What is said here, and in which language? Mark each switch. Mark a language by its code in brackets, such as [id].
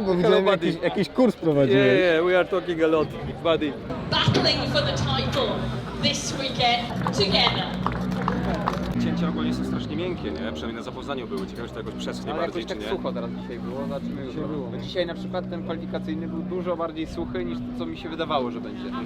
[pl] Bo widziałem jakiś kurs prowadziłeś. [en] we are talking a lot, buddy. Battling for the title this weekend together. [pl] Cięcia ogólnie są strasznie miękkie, nie? Przynajmniej na zapoznaniu były. Ciekawe, czy to jakoś przeschnie Ale bardziej, jakoś czy tak nie? sucho teraz dzisiaj było, zobaczymy jutro. Bo dzisiaj na przykład ten kwalifikacyjny był dużo bardziej suchy niż to, co mi się wydawało, że będzie.